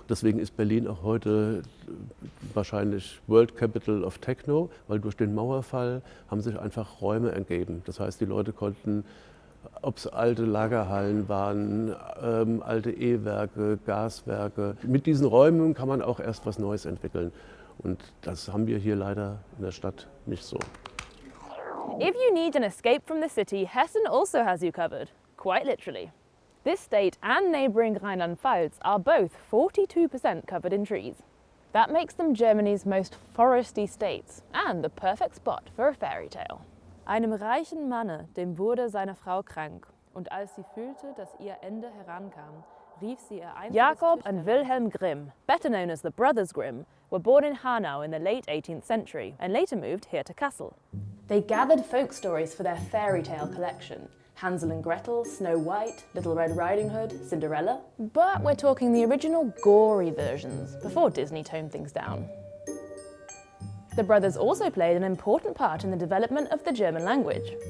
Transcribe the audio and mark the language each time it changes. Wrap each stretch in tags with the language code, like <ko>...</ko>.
<de>Deswegen ist Berlin auch heute wahrscheinlich</de> <en>World Capital of Techno,</en> <de>weil durch den Mauerfall haben sich einfach Räume ergeben. Das heißt, die Leute konnten, ob es alte Lagerhallen waren, alte E-Werke, Gaswerke. Mit diesen Räumen kann man auch erst was Neues entwickeln. Und das haben wir hier leider in der Stadt nicht so.</de> <en>If you need an escape from the city, Hessen also has you covered, quite literally. This state and neighbouring Rheinland-Pfalz are both 42% covered in trees. That makes them Germany's most foresty states and the perfect spot for a fairy tale.</en> <de>Einem reichen Manne, dem wurde seine Frau krank, und als sie fühlte, dass ihr Ende herankam, rief sie ihr einziges</de> <en>Jakob and Wilhelm Grimm, better known as the Brothers Grimm, were born in Hanau in the late 18th century and later moved here to Kassel. They gathered folk stories for their fairy tale collection. Hansel and Gretel, Snow White, Little Red Riding Hood, Cinderella. But we're talking the original gory versions, before Disney toned things down. The brothers also played an important part in the development of the German language.</en>